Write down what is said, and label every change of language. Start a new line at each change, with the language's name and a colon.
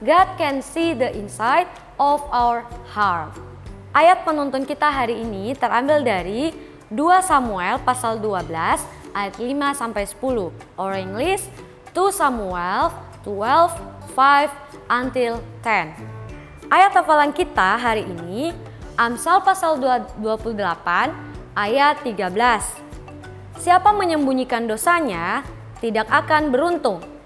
English: God can see the inside of our heart.
Indonesian: Ayat penuntun kita hari ini terambil dari 2 Samuel pasal 12 ayat 5 sampai 10.
English: Or English 2 Samuel 12, 5 until 10.
Indonesian: Ayat hafalan kita hari ini Amsal pasal 28 ayat 13. Siapa menyembunyikan dosanya tidak akan beruntung.